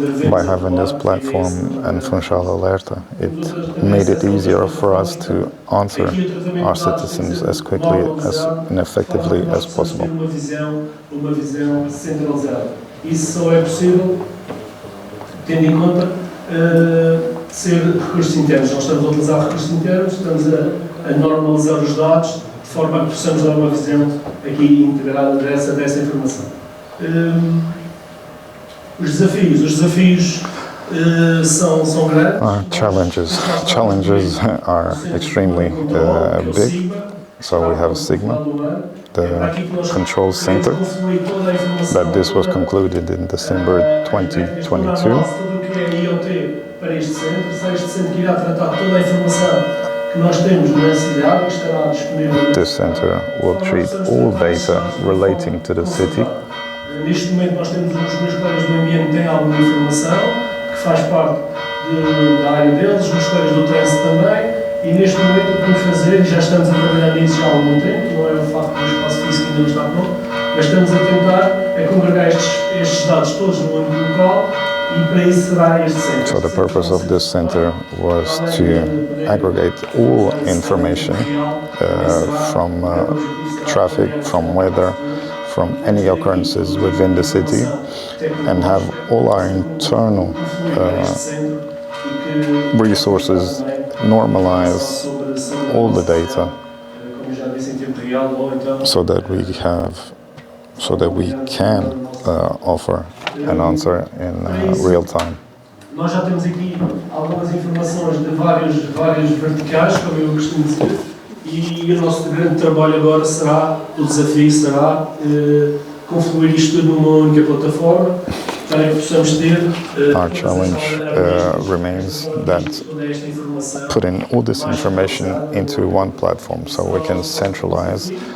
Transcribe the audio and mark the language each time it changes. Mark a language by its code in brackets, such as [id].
[en] By having this platform and Funchal Alerta, it made it easier for us to answer our citizens as quickly and effectively as possible. [pt] Uma visão centralizada. Isso só é possível tendo em conta ser recursos internos. Nós estamos a utilizar recursos internos, estamos a normalizar os dados de forma a que possamos dar uma visão aqui integrada dessa informação. Os desafios são grandes. [en] Challenges are extremely big. So we have Sigma, the control center, that this was concluded in December 2022. [pt] Para este centro que irá tratar toda a informação que nós temos na cidade e estará disponível. [en] This center will treat all data relating to the city. [pt] Neste momento nós temos os meus colegas do ambiente têm alguma informação que faz parte da área deles, os meus colegas do trânsito também, e neste momento o que vamos fazer, e já estamos a trabalhar nisso já há algum tempo, não é o facto do espaço físico ainda não está pronto, mas estamos a tentar congregar estes dados todos no único local. [en] So the purpose of this center was to aggregate all information from traffic, from weather, from any occurrences within the city, and have all our internal resources normalize all the data so that we can offer an answer in real time. [pt] Nós já temos aqui algumas informações de várias verticais, como eu costumo dizer, e o nosso grande trabalho agora o desafio será confluir isto tudo numa única plataforma, para que possamos ter. [en] Our challenge remains that putting all this information into one platform so we can centralize.